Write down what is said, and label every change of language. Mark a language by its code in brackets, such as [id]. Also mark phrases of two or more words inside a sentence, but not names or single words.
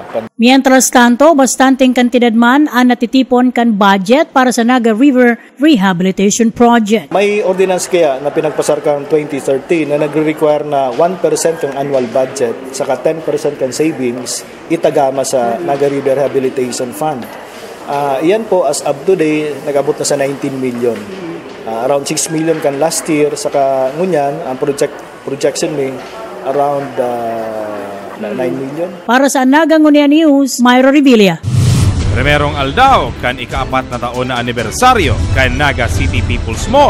[es] Mientras tanto, [bik] bastanteng kantidad man ang natitipon kan budget para sa Naga River Rehabilitation Project. May ordinance kaya na pinagpasar kang 2013 na nagre-require na 1% kang [en] annual budget [bik] saka 10% kang savings itagama sa Naga River Rehabilitation Fund. Iyan po [en] as of today [bik] nagabot na sa 19 million. Around 6 million kan [en] last year [bik] saka ngunyan ang projection may around 9 million. Para sa Naga Ngunia News, Myra Revilla. Primerong aldaw kan ika-4 na taon na anibersaryo kan Naga City People's Mall.